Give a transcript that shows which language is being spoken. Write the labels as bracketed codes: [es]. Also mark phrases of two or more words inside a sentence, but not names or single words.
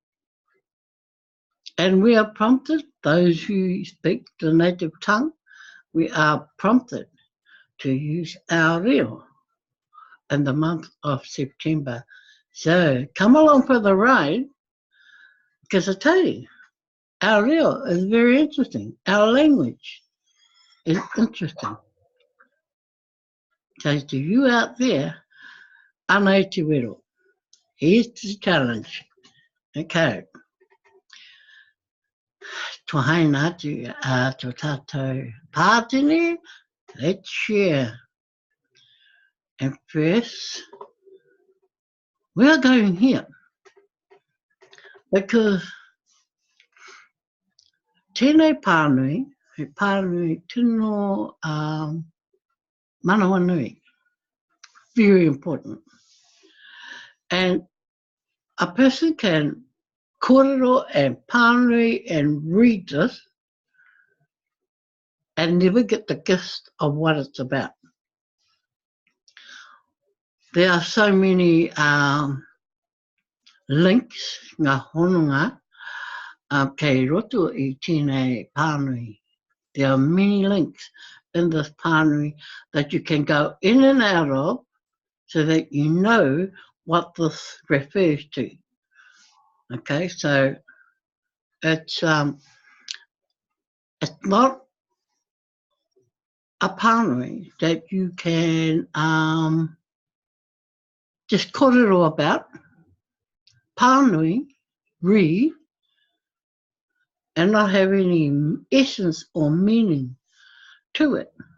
[en] And we are prompted, those who speak the native tongue, we are prompted to use our reo in the month of September. So come along for the ride, because I tell you, our reo is very interesting. Our language is interesting. So to you out there, [mi] anei te wero. [en] Here's the challenge. Okay. [mi] Tō haina atu tō tātou pātene, [en] let's share. And first, we are going here because [mi] tēnei pānui, he pānui tino manawa nui, [en] very important. And a person can kōrero and pānui and read this and never get the gist of what it's about. There are so many links, [mi] ngā hononga, kei roto I tēnei pānui. [en] There are many links in this pānui that you can go in and out of so that you know what this refers to. Okay, so it's not a pānui that you can just kōrero about pānui, read, and not have any essence or meaning to it.